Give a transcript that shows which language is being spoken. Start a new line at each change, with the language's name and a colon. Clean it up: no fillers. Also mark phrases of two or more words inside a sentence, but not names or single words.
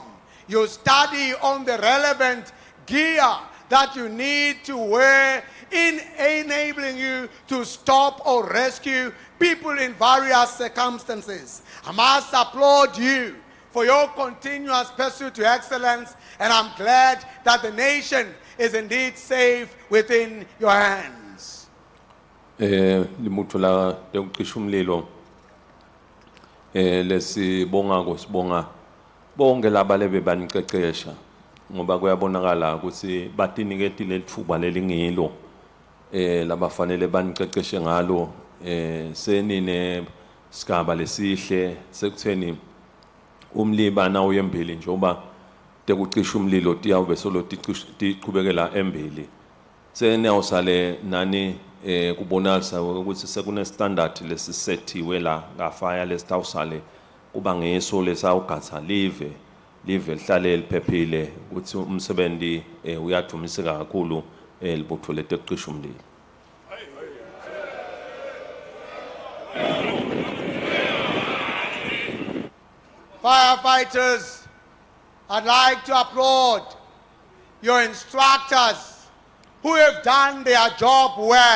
English: You study on the relevant gear that you need to wear in enabling you to stop or rescue people in various circumstances. I must applaud you for your continuous pursuit to excellence, and I'm glad that the nation is indeed safe within your hands.
Swati: Limutho la tekucisha umlilo lesibonga sibonga bonke laba lebe baniqeqesha ngoba kuyabonakala ukuthi batiniketile lithuba lelingilo labafanele baniqeqeshe ngalo senine sigaba lesihle sekutheni umlibana uyembili njengoba tekucisha umlilo tiyawube solo tiqhubekela embili seniyawusale nani kubonalisa ukuthi sekune standard lesisethiwe la ngafaya lesitawusale kuba ngeso lesawugatha live lihlale liphephile ukuthi umsebenzi uyadumiseka kakhulu libutho letekucisha umlilo.
English: Firefighters, I'd like to applaud your instructors who have done their job well.